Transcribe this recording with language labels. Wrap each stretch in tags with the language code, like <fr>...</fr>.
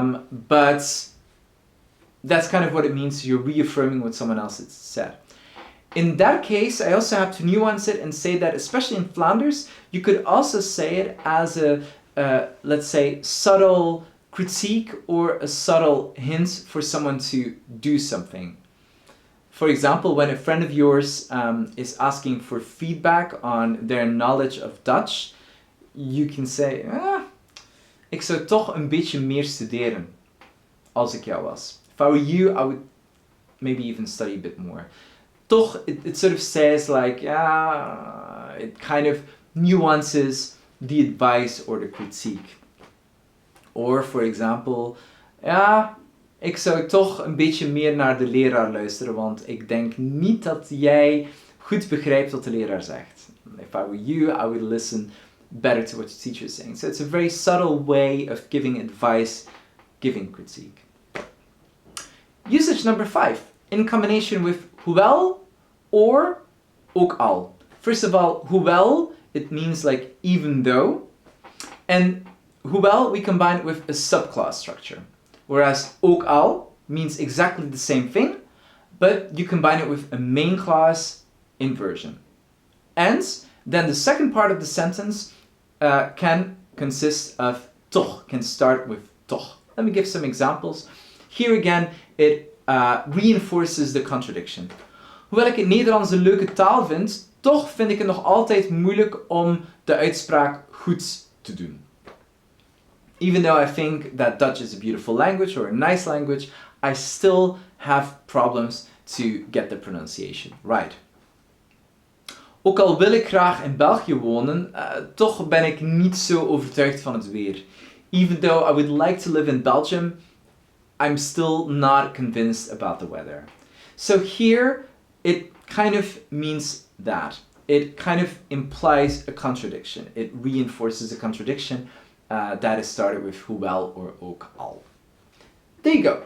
<en>But that's kind of what it means. You're reaffirming what someone else has said. In that case, I also have to nuance it and say that, especially in Flanders, you could also say it as a, let's say, subtle critique or a subtle hint for someone to do something. For example, when a friend of yours is asking for feedback on their knowledge of Dutch, you can say,</en> <nl>ik zou toch een beetje meer studeren, als ik jou was.</nl> <en>If I were you, I would maybe even study a bit more. Toch, it sort of says like, it kind of nuances the advice or the critique. Or for example,</en> <nl>ik zou toch een beetje meer naar de leraar luisteren, want ik denk niet dat jij goed begrijpt wat de leraar zegt.</nl> <en>If I were you, I would listen better to what the teacher is saying. So it's a very subtle way of giving advice, giving critique. Usage number 5, in combination with hoewel or ook al. First of all, hoewel, it means like even though. And hoewel, we combine it with a subclause structure. Whereas ook al means exactly the same thing, but you combine it with a main clause inversion. And then the second part of the sentence can consist of toch, can start with toch. Let me give some examples. Here again, it reinforces the contradiction.</en> <nl>Hoewel ik het Nederlands een leuke taal vind, toch vind ik het nog altijd moeilijk om de uitspraak goed te doen.</nl> <en>Even though I think that Dutch is a beautiful language or a nice language, I still have problems to get the pronunciation right.</en> <nl>Ook al wil ik graag in België wonen, toch ben ik niet zo overtuigd van het weer.</nl> <en>Even though I would like to live in Belgium, I'm still not convinced about the weather. So here, it kind of means that. It kind of implies a contradiction. It reinforces a contradiction that is started with hoewel or ook al. There you go.</en>